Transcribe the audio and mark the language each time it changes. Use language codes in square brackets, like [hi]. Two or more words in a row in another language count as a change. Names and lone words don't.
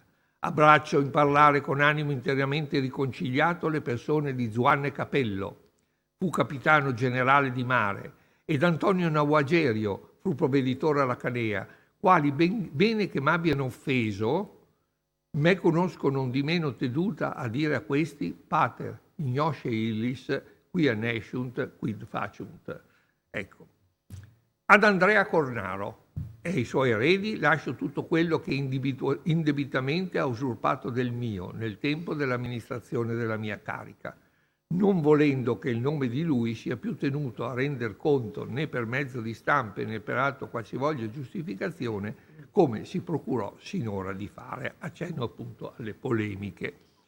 [it] Abbraccio in parlare con animo interamente riconciliato le persone di Zuanne Capello, fu capitano generale di mare, ed Antonio Nawagerio, fu provveditore alla Canea, quali bene che m'abbiano offeso, me conosco non di meno teduta a dire a questi: [la] pater, ignosce illis, quia nesciunt, quid faciunt. [it] Ecco. Ad Andrea Cornaro e ai suoi eredi lascio tutto quello che indebitamente ha usurpato del mio nel tempo dell'amministrazione della mia carica, non volendo che il nome di lui sia più tenuto a render conto né per mezzo di stampe né per altro qualsivoglia giustificazione, come si procurò sinora di fare, accenno appunto alle polemiche.